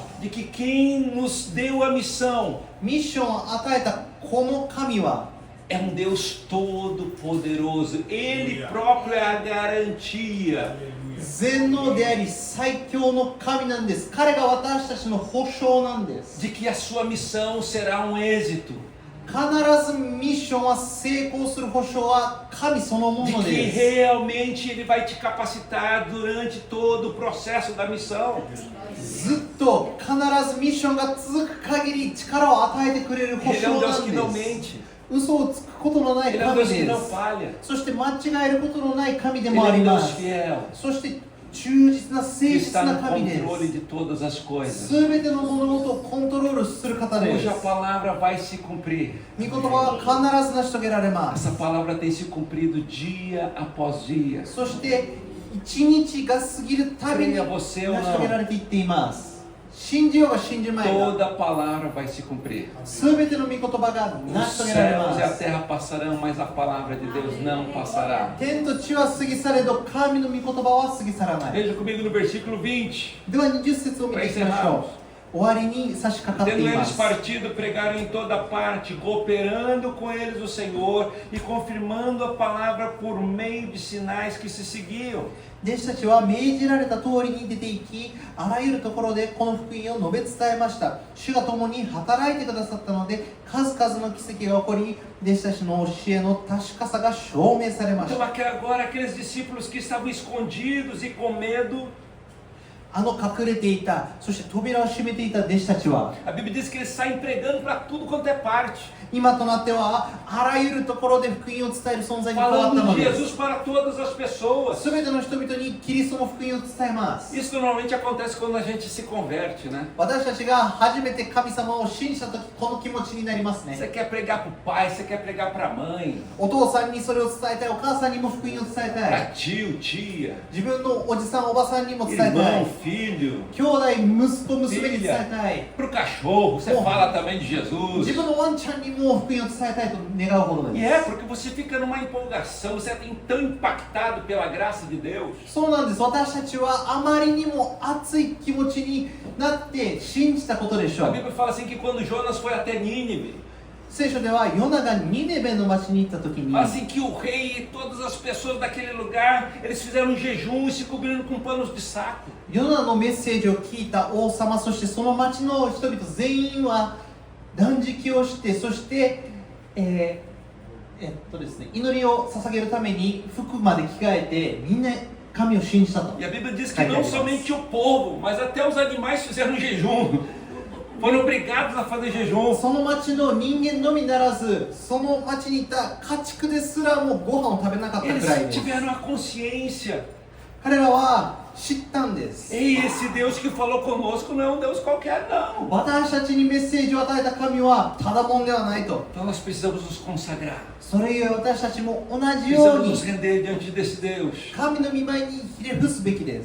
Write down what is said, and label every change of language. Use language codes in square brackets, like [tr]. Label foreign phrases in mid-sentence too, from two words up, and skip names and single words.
[pt] de que quem nos deu a missão, [ja] ミッションを与えたこの神は [pt] é Deus todo-poderoso. Ele próprio é a garantia. [ja] 全能であり最強の神なんです。彼が私たちの保証なんです。 [pt] De que a sua missão será um êxito. [ja] 必ずミッションは成功する保証は神そのも [pt] De [ja] の [pt] que [ja] です。 [pt] realmente Ele vai te capacitar durante todo o processo da missão. [ja] ずっと必ずミッションが続く限り力を与えてくれる保 [pt] Ele é um [ja] 証 [pt] Deus [ja] な [pt] que não [ja] んです。 [pt] mente. [ja] 嘘をつくことのない [pt] Ele é um [ja] 神 [pt] Deus que [ja] で [pt] não [ja] す。 [pt] falha. [ja] そして間違えることのない神で [pt] Ele [ja] もあ [pt] é [ja] り [pt] um [ja] ま [pt] Deus [ja] す。 [pt] fiel. [ja] そして忠実な誠 [pt] Que [ja] 実 [pt] está [ja] な [pt] no [ja] 神で [pt] controle [ja] す。 [pt] de todas as coisas. [ja] すべての物事をコントロールする方です。 [pt] Cuja palavra vai se cumprir. [ja] 御言葉は必ず成し遂げられます。 [pt] Essa palavra tem se cumprido dia após dia. [ja] そして一日が過ぎるたびに [pt] Creia [ja] 成 [pt] você ou [ja] し遂げら [pt] não, [ja] れていっています。信じようが信じまいが [pt] toda palavra vai se cumprir. [ja] すべての御言葉が [pt] Os [ja] 成し遂げられ [pt] céus [ja] ま [pt] e a [ja] す。 [pt] terra passarão, mas a palavra de Deus não passará. [ja] 天と地は過ぎ去れど神の御言葉は過ぎ去らない。 [pt] Veja comigo no versículo 20. [ja] では20節を見ていきましょう。終わりに差し掛かって [pt] Tendo [ja] いま [pt] eles [ja] す。 [pt] partido, pregaram em toda parte, cooperando com eles o Senhor e confirmando a palavra por meio de sinais que se seguiam. [ja] 弟子たちは命じられた通りに出て行き、あらゆるところでこの福音を述べ伝えました。主が共に働いてくださったので、数々の奇跡が起こり、弟子たちの教えの確かさが証明されまし [pt] Então [ja] た。 [pt] agora aqueles discípulos que estavam escondidos e com medo, [ja] 隠れていた、そして扉を閉めていた弟子たちは、 [pt] a Bíblia diz que eles saem pregando para tudo quanto é parte, [ja] 今となってはあらゆるところで福音を伝える存在に変わった [pt] falando [ja] の [pt] de [ja] です。 [pt] Jesus para todas as pessoas. [ja] すべての人々にキリストの福音を伝えます。 [pt] Isso normalmente acontece quando a gente se converte, né? [ja] 私たちが初めて神様を信じたとき、この気持ちになりますね。 [pt] Você quer pregar para o pai, você quer pregar para a mãe, [ja] お父さんにそれを伝えたい、お母さんにも福音を伝えたい。 [pt] para tio, tia, [ja] 自分のおじさん、おばさんにも伝えた [pt] irmão, [ja] い。 [pt] filho, [ja] 兄弟、息子、娘に伝えたい。 [pt] para o cachorro, você Bom. fala também de Jesus. [ja] 自分のワンちゃんにも福音を伝えたいと願うほど [pt] E [ja] で [pt] é [ja] す。 [pt] porque você fica numa empolgação, você é tão impactado pela graça de Deus. [ja] そうなんです。私たちはあまりにも熱い気持ちになって信じたことでしょ [pt] A [ja] う。 [pt] Bíblia fala assim que quando Jonas foi até Nínive, [ja] 聖書ではヨナがニネベの町に行った時に、 [pt] fala assim que o rei e todas as pessoas daquele lugar, eles fizeram um jejum e se cobriram com panos de saco. [ja] ヨナのメッセージを聞いた王様、そしてその町の人々全員は断食をして、そしてですね、祈りを捧げるために服まで着替えてみんな神を信じたと。 [pt] E a Bíblia diz que não somente o povo, mas até os animais fizeram jejum. Foram obrigados a fazer jejum. [ja] その町の人間のみならず、その町にいた家畜ですらもご飯を食べなかったくらい [pt] Eles [ja] です。 [pt] tiveram a consciência. [ja] 彼らは知ったんです。 [pt] Ei, esse Deus que falou conosco não é um Deus qualquer, não. [ja] 私たちにメッセージを与えた神はただもんではないと。 [pt] Então nós precisamos nos consagrar. [ja] それゆえ私たちも同じよう [pt] Precisamos [ja] に [pt] nos render diante desse Deus. [ja] 神の御前にひれ伏すべきで